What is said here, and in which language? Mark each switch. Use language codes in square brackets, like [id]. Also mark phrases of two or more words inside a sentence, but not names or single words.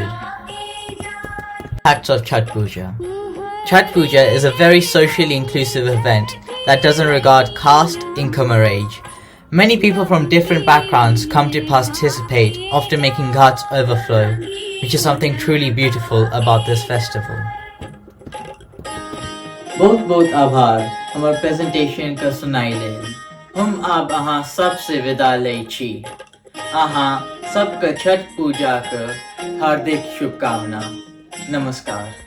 [en] Acts of Chathh Puja. Chathh Puja is a very socially inclusive event that doesn't regard caste, income or age. Many people from different backgrounds come to participate, often making ghats overflow, which is something truly beautiful about this festival. [mai] बहुत आभार हमार प्रेजेंटेशन का सुनाई लेल हम अब अहाँ सबसे विदा लै छी अहाँ सबके छठ पूजा के हार्दिक शुभकामना नमस्कार।